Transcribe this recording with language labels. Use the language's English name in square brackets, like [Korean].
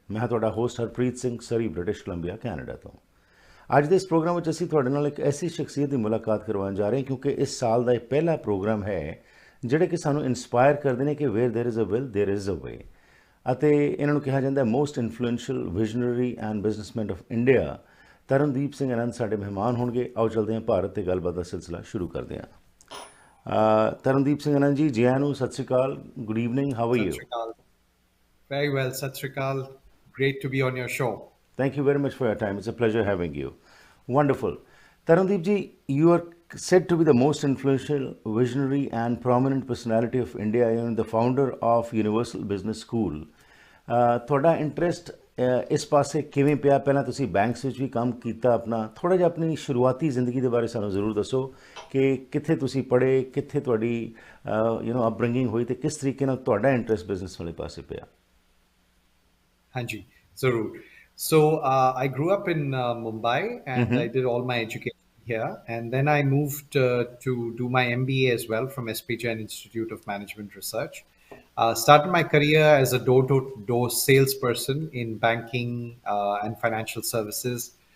[Punjabi] ਮੈਂ ਤੁਹਾਡਾ ਹੋਸਟ ਹਰਪ੍ਰੀਤ ਸਿੰਘ, ਸਰੀ, British Columbia, Canada ਤੋਂ। ਅੱਜ ਦੇ ਇਸ ਪ੍ਰੋਗਰਾਮ ਵਿੱਚ ਅਸੀਂ ਤੁਹਾਡੇ ਨਾਲ ਇੱਕ ਐਸੀ ਸ਼ਖਸੀਅਤ ਦੀ ਮੁਲਾਕਾਤ ਕਰਵਾਉਣ ਜਾ ਰਹੇ ਹਾਂ, ਕਿਉਂਕਿ ਇਸ ਸਾਲ ਦਾ ਇਹ ਪਹਿਲਾ ਪ੍ਰੋਗਰਾਮ ਹੈ ਜਿਹੜੇ ਕਿ ਸਾਨੂੰ ਇਨਸਪਾਇਰ ਕਰਦੇ ਨੇ ਕਿ [English] Where there is a will there is a way. [Punjabi] ਅਤੇ ਇਹਨਾਂ ਨੂੰ ਕਿਹਾ ਜਾਂਦਾ ਹੈ [English] Most influential visionary and businessman of India. [Punjabi] Tarandeep Singh ਆਨੰਦ ਸਾਡੇ ਮਹਿਮਾਨ ਹੋਣਗੇ। ਆਓ ਚਲਦੇ ਹਾਂ ਭਾਰਤ ਤੇ ਗੱਲਬਾਤ ਦਾ ਸਿਲਸਿਲਾ ਸ਼ੁਰੂ ਕਰਦੇ ਹਾਂ। [English] Tarundeep Singh Anand ji, Jayanu, Sat Sri Akal, good evening, how are Sat you? Sri Akal. Very well, Sat Sri Akal. Great to be on your show. Thank you very much for your time. It's a pleasure having you. Wonderful. Tarundeep ji, you are said to be the most influential, visionary, and prominent personality of India. You are the founder of Universal Business School. [Punjabi] ਤੁਹਾਡਾ interest ਇਸ ਪਾਸੇ ਕਿਵੇਂ ਪਿਆ? ਪਹਿਲਾਂ ਤੁਸੀਂ banks ਵਿੱਚ ਵੀ ਕੰਮ ਕੀਤਾ ਆਪਣਾ। ਥੋੜ੍ਹਾ ਜਿਹਾ ਆਪਣੀ ਸ਼ੁਰੂਆਤੀ ਜ਼ਿੰਦਗੀ ਦੇ ਬਾਰੇ ਸਾਨੂੰ ਜ਼ਰੂਰ ਦੱਸੋ ਕਿ ਕਿੱਥੇ ਤੁਸੀਂ ਪੜ੍ਹੇ, ਕਿੱਥੇ ਤੁਹਾਡੀ ਅਪਬ੍ਰਿੰਗਿੰਗ ਹੋਈ ਤੇ ਕਿਸ ਤਰੀਕੇ ਨਾਲ ਤੁਹਾਡਾ ਇੰਟਰਸਟ ਬਿਜ਼ਨਸ ਵਾਲੇ ਪਾਸੇ ਪਿਆ। Hanji, Zarur. [English] So I grew up in Mumbai and I did all my education here. And then I moved to do my MBA as well from SP Jain Institute of Management Research. Started my career as a door-to-door salesperson in banking and financial services.